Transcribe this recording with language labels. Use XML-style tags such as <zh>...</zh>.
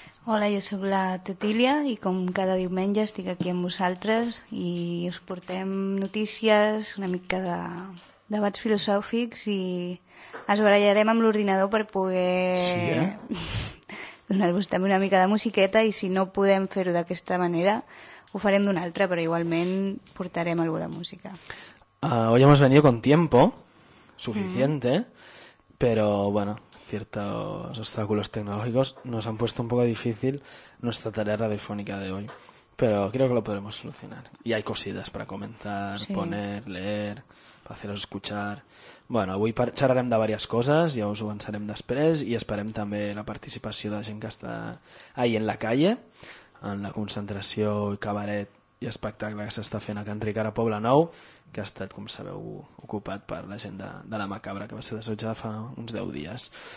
<ca>Hola, jo sóc la Tetília i com cada diumenge estic aquí amb vosaltres i us portem notícies, una mica de debats filosòfics i es barallarem amb l'ordinador per poder... donar-vos també una mica de musiqueta i si no podem fer-ho d'aquesta manera... Ho farem d'una altra, però igualment portarem algú de música.</ca> <es>Hoy hemos venido con tiempo suficiente, pero bueno, ciertos obstáculos tecnológicos nos han puesto un poco difícil nuestra tarea radiofónica de hoy. Pero creo que lo podremos solucionar. Y hay cositas para comentar, poner, leer, para haceros escuchar.</es> <ca>Bueno, avui xerrarem de diverses coses, ja us ho avançarem després i esperem també la participació de gent que està</ca> <es>ahí en la calle.</es> <ca>En la concentració i cabaret i espectacle que s'està fent a Can Ricard a Poblenou, que ha estat, com sabeu, ocupat per la gent de la Macabra, que va ser desallotjada fa uns 10 dies.</ca>